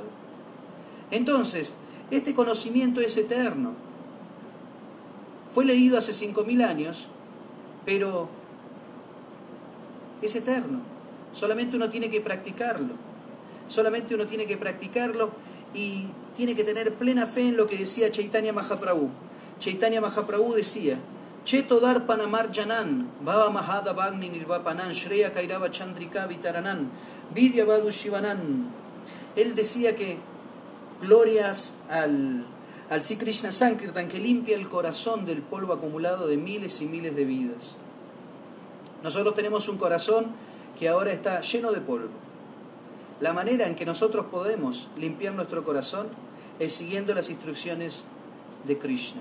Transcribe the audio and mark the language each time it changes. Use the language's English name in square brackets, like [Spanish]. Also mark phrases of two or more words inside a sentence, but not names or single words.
[Spanish] Entonces, este conocimiento es eterno. Fue leído hace 5.000 años, pero es eterno. Solamente uno tiene que practicarlo. Solamente uno tiene que practicarlo y tiene que tener plena fe en lo que decía Chaitanya Mahaprabhu. [Sanskrit] Chaitanya Mahaprabhu decía: Cheto Darpanamar Janan, Baba Mahada Bagni Nirvapanan, Shreya Kairava Chandrika Vitaranan, Vidya Vadu Shivanan. [Spanish] Él decía que glorias al Sri Krishna Sankirtan, que limpia el corazón del polvo acumulado de miles y miles de vidas. Nosotros tenemos un corazón que ahora está lleno de polvo. La manera en que nosotros podemos limpiar nuestro corazón es siguiendo las instrucciones de Krishna.